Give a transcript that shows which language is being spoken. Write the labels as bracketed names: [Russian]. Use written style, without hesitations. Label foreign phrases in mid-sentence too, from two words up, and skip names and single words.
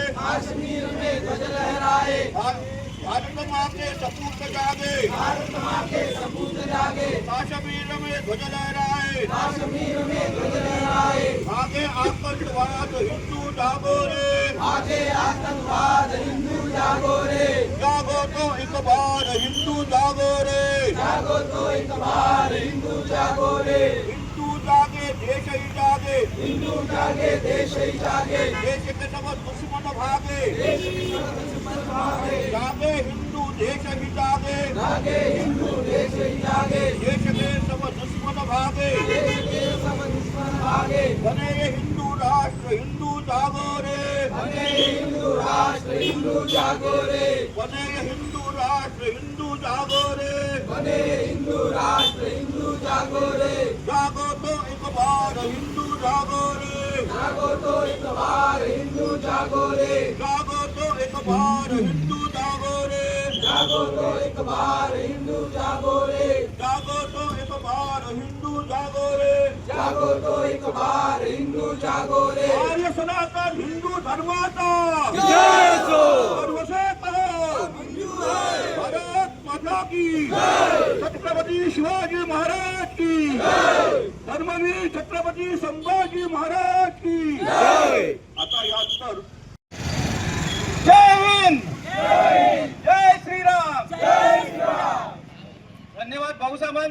[Hindi] काश्मीर में ध्वज लहराए, भारत माँ के सपूत जागे, भारत माँ के सपूत जागे, काश्मीर में ध्वज लहराए, काश्मीर में ध्वज लहराए, आगे आतंकवाद हिंदू जागो रे, आगे आतंकवाद हिंदू जागो रे, जागो तो एक बार हिंदू जागो रे, जागो तो एक बार हिंदू जागो रे, हिंदू जागे देश ही जागे, हिंदू जागे देश ही जागे, देश के सब दुश्मन भागे, देश के सब दुश्मन भागे, जागे हिंदू देश ही जागे, जागे हिंदू देश ही जागे, देश के सब दुश्मन भागे, देश के सब दुश्मन भागे, बने ये हिंदू राष्ट्र हिंदू जागो रे, बने ये हिंदू राष्ट्र हिंदू जागो रे, बने ये हिंदू राष्ट्र हिंदू जागो रे, बने ये हिंदू राष्ट्र हिंदू जागो रे, जागो तो एक बार हिंदू जागो रे, जागो तो एक बार हिंदू जागो रे, जागो तो एक बार हिंदू जागो रे, जागो तो एक बार हिंदू जागो रे, जागो तो एक बार हिंदू जागो रे, जागो तो एक बार हिंदू जागो रे, [Marathi] आर्य सनातन हिंदू धर्माचा जय हो, [Hindi] सर्वसे कहो हिंदू है, भारत माता की जय, छत्रपती शिवाजी महाराज की जय, धर्मवीर छत्रपती संभाजी महाराज की जय. [Marathi] आता यानंतर [Hindi] जय हिंद, जय श्रीराम, जय श्रीराम. [Marathi] धन्यवाद भाऊ सामंत.